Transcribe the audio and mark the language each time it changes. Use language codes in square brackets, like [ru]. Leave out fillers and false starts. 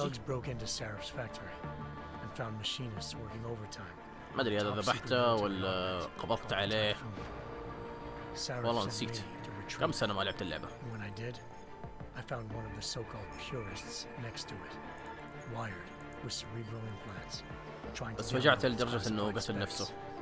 [en] Thugs broke into Sarah's factory and found machinists working overtime. [ar] ما أدري هذا ذبحته ولا قبضت عليه. والله نسيت. كم سنة ما لعبت اللعبة. [en] When I did, I found one of the so-called purists next to it, wired with cerebral implants. [ar] بس فجعت لدرجة إنه قتل نفسه.